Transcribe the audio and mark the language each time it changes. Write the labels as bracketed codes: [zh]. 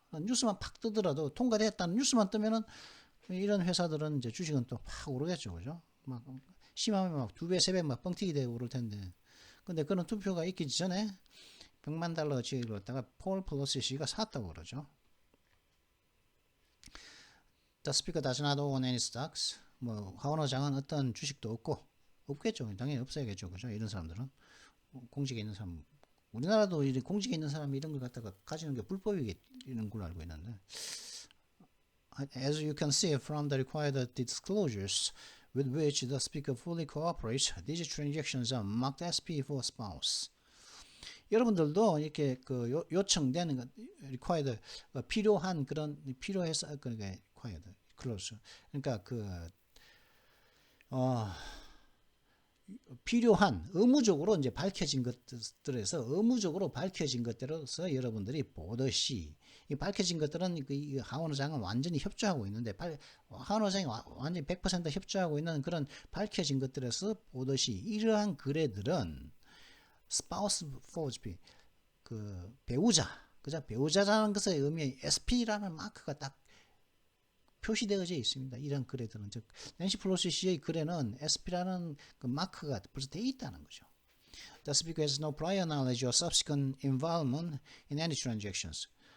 [ko] 뉴스만 팍 뜨더라도 통과됐다는 뉴스만 뜨면은 이런 회사들은 이제 주식은 또 확 오르겠죠, 그죠? 막 심하면 막 2배, 3배 막 뻥튀기 되고 오를 텐데. 근데 그런 투표가 있기 전에 100만 달러어치를 갖다가 폴 플로시 씨가 샀다고 그러죠. [en] The speaker does not own any stocks. [ko] 하원 의장은 어떤 주식도 없겠죠. 당연히 없어야겠죠, 그죠? 이런 사람들은 공직에 있는 사람. 우리나라도 공직에 있는 사람이 이런 걸 갖다가 가지는 게 불법이는 걸로 알고 있는데 [en] As you can see from the required disclosures with which the speaker fully cooperates, these transactions are marked SP for spouse. [ko] 여러분들도 이렇게 그 요청되는 required 필요한 그런 필요해서 그러니까 [en] required clause [ko] 그러니까 필요한 의무적으로 이제 밝혀진 것들에서 의무적으로 밝혀진 것들로서 여러분들이 보듯이 이 밝혀진 것들은 이 하원 의장은 완전히 협조하고 있는데 하원 의장이 완전히 100% 협조하고 있는 그런 밝혀진 것들에서 보듯이 이러한 거래들은 [en] spouse forgery [ko] 그 배우자 그죠? 배우자라는 것의 의미 SP라는 마크가 딱 표시되어져 있습니다. 이런 거래들은 즉 낸시 플로시 씨의 거래는 SP라는 그 마크가 벌써 되어 있다는 거죠. [en] The speaker has no prior knowledge or subsequent involvement in any transactions.